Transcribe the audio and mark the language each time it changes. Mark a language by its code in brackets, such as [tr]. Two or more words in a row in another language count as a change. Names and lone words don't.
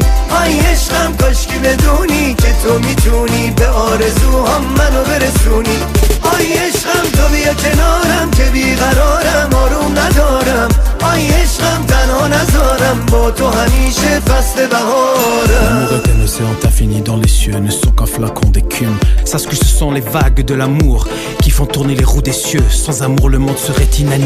[fa] آی عشقم کاشکی بدونی که تو میتونی به آرزوهام منو برسونی. آی عشقم تو بیا کنارم که بیقرارم آروم ندارم. آی عشقم تنها نذارم با تو همیشه بهاره. [fr] L'amour est un océan infini dans les cieux, ne sont qu'un flacon d'écume. Sache que ce sont les vagues de l'amour qui font tourner les roues des cieux. Sans amour le monde serait inanimé.